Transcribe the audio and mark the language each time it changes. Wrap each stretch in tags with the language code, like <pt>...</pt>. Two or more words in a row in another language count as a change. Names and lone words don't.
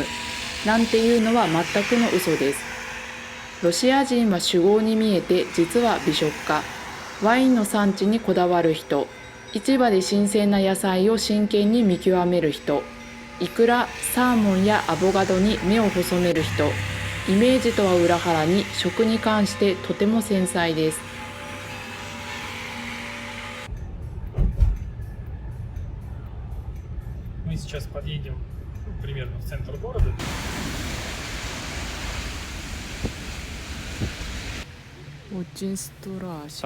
<ja>なんていうのは全くの嘘です。ロシア人は酒豪に見えて実は美食家。ワインの産地にこだわる人。市場で新鮮な野菜を真剣に見極める人。イクラ、サーモンやアボカドに目を細める人。イメージとは裏腹に食に関してとても繊細です。</ja> <ru>Мы сейчас подъедем примерно в центр города. Очень страшно.</ru>